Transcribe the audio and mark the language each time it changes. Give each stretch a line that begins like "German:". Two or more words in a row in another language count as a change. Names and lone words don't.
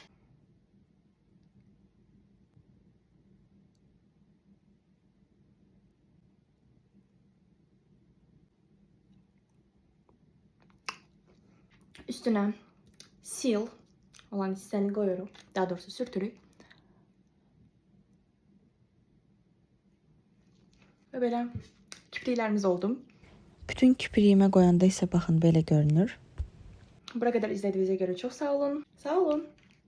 Azerbaijani: Üstünə seal olan hissəni qoyuyorum. Daha doğrusu sürtürük. Və belə kipriklərimiz oldu.
Turkish: Bütün kipriğime koyanda ise bakın böyle görünür. Buraya kadar izlediğinize göre çok sağ olun. Sağ olun.